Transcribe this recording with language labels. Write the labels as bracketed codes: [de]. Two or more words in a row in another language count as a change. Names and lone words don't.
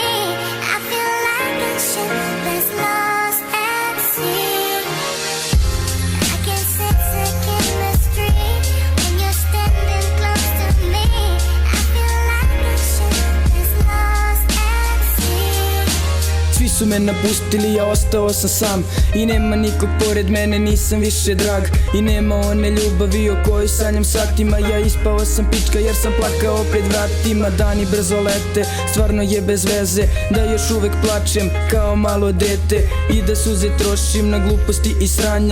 [en] I feel like a ship that's lost at sea. I can sense the chemistry when you're standing close to me. I feel like a ship that's lost at sea. [sr] Svi su me napustili, ja ostao sam sam. I nema nikog pored mene, nisam više drag. I nema one ljubavi o kojoj sanjam satima. Ja ispao sam pička jer sam plakao pred vratima. Dani brzo lete, stvarno je bez veze da još uvek plačem kao malo dete i da suze trošim na gluposti i sranja.